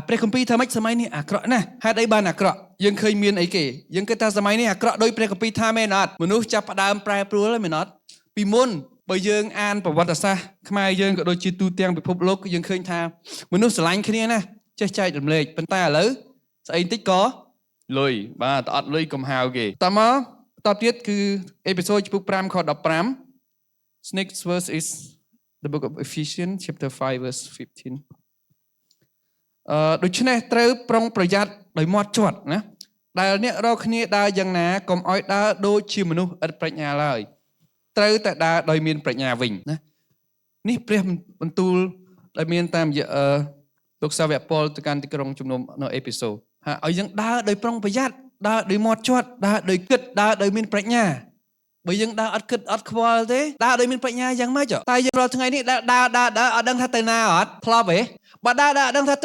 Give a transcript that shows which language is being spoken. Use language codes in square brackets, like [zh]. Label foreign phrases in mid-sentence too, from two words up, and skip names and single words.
[km] ព្រះគម្ពីរថាម៉េចសម័យនេះអាក្រក់ណាស់ហេតុអីបានអាក្រក់យើងឃើញមានអីគេយើងគិតថាសម័យនេះអាក្រក់ដោយព្រះគម្ពីរថាមែនអត់មនុស្សចាប់ផ្ដើមប្រែប្រួលហើយមែនអត់ពីមុនបើយើងអានប្រវត្តិសាស្ត្រខ្មែរយើងក៏ដូចជាទូទាំងពិភពលោកយើងឃើញថាមនុស្សស្រឡាញ់គ្នាណាចេះចែករំលែកប៉ុន្តែឥឡូវស្អីបន្តិចក៏លុយបាទតែអត់លុយកុំហៅគេតមកតទៀតគឺអេពីសូតជំពូក5ខ 15 [en] Next verse is the book of Ephesians chapter 5 verse 15 [km] ដូច្នេះត្រូវប្រុងប្រយ័ត្នដោយមាត់ជាប់ណាដែលអ្នករាល់គ្នាដើរយ៉ាងណាកុំឲ្យដើរដូចជាមនុស្សឥតប្រាជ្ញាឡើយត្រូវតែដើរដោយ មានប្រាជ្ញាវិញណានេះព្រះបន្ទូលដែលមានតាមរយៈលោកសាវកប៉ុលទៅកាន់ទីក្រុងជំនុំនៅអេពីសូឲ្យយើងដើរដោយប្រុងប្រយ័ត្នដើរដោយមាត់ជាត់ដើរដោយគិតដើរដោយមានប្រាជ្ញាបើយើងដើរអត់គិតអត់ខ្វល់ទេដើរដោយមានប្រាជ្ញាយ៉ាងម៉េចតែយើងរាល់ថ្ងៃនេះដើរអត់ដឹងថាទៅណាអត់ធ្លាប់ទេបើដើរអត់ដឹងថាទៅ